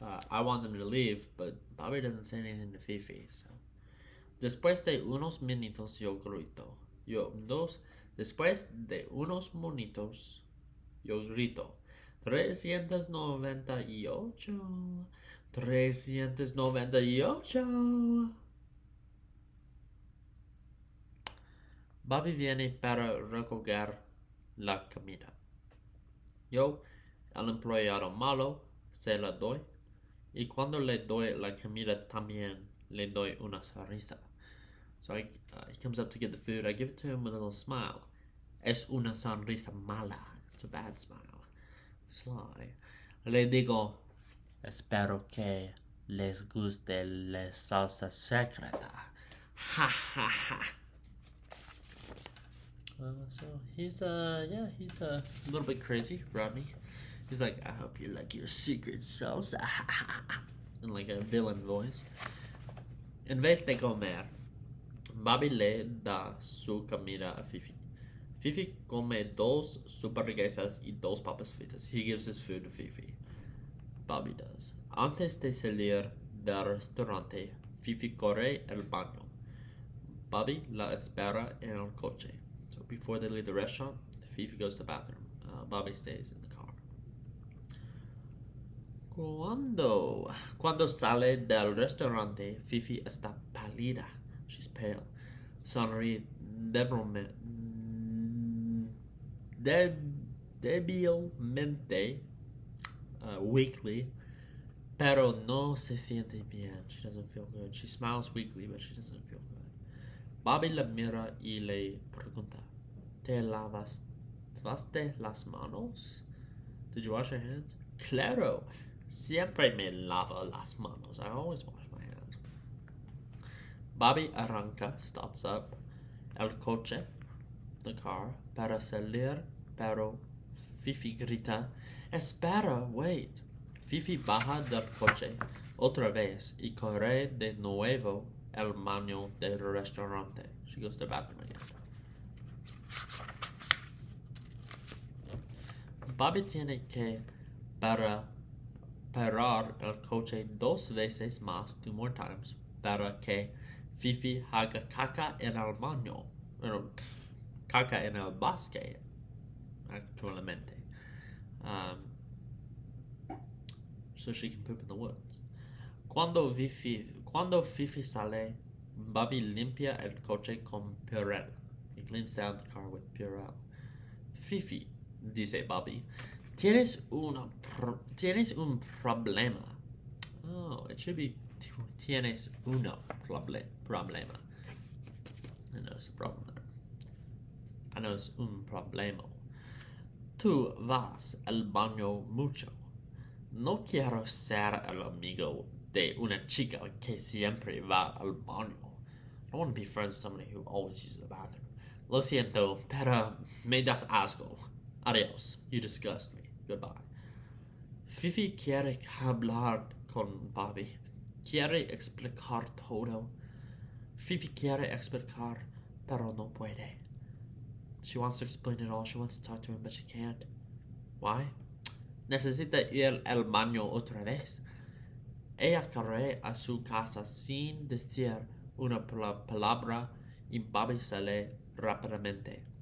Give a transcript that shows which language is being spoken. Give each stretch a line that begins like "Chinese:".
English: I want them to leave, but Bobby doesn't say anything to Fifi.
Spanish: So, después de unos minutos yo grito. Después de unos minutos yo grito. 398. Bobby viene para recoger la comida. Yo, al empleado malo, se la doy. Y cuando le doy la comida también le doy una sonrisa.
English: So he comes up to get the food. I give it to him with a little smile.
Spanish: Es una sonrisa mala.
English: It's a bad smile. Sly.
Spanish: Le digo, espero que les guste la salsa secreta. Ha ha ha.
English: So he's he's a little bit crazy, Rodney. He's like, I hope you like your secret sauce, in like a villain voice.
Spanish: En vez de comer, Bobby le da su comida a Fifi. Fifi come 2 superburguesas y 2 papas fritas.
English: He gives his food to Fifi. Bobby does.
Spanish: Antes de salir del restaurante, Fifi corre al baño. Bobby la espera en el coche.
English: So before they leave the restaurant, Fifi goes to the bathroom. Bobby stays in the car.
Spanish: Cuando sale del restaurante, Fifi está pálida.
English: She's pale.
Spanish: Sonríe débilmente, weakly, pero no se siente bien.
English: She doesn't feel good. She smiles weakly, but she doesn't feel good.
Spanish: Bobby la mira y le pregunta, ¿te lavaste las manos?
English: Did you wash your hands?
Spanish: Claro, siempre me lavo las manos.
English: I always wash my hands.
Spanish: Bobby arranca,
English: starts up
Spanish: el coche,
English: the car,
Spanish: para salir, pero Fifi grita, espera,
English: wait.
Spanish: Fifi baja del coche otra vez y corre de nuevo al baño del restaurante.
English: She goes to the bathroom again.
Spanish: Bobby tiene que parar el coche 2 veces más,
English: 2 more times,
Spanish: para que Fifi haga caca en el baño. Caca en el bosque, actualmente.
English: So she can poop in the woods.
Spanish: Cuando Fifi sale, Bobby limpia el coche con Purell.
English: He cleans down the car with Purell.
Spanish: Fifi, dice Bobby, tienes un problema.
English: Oh, it should be
Spanish: tienes uno problema.
English: I know it's a problem there. I know it's
Spanish: un problema. Tú vas al baño mucho. No quiero ser el amigo de una chica que siempre va al baño.
English: I don't want to be friends with somebody who always uses the bathroom.
Spanish: Lo siento, pero me das asco. Adios.
English: You disgust me. Goodbye.
Spanish: Fifi quiere hablar con Bobby. Quiere explicar todo. Fifi quiere explicar, pero no puede.
English: She wants to explain it all. She wants to talk to him, but she can't. Why?
Spanish: Necesita ir al baño otra vez. Ella corre a su casa sin decir una palabra y Bobby sale rápidamente.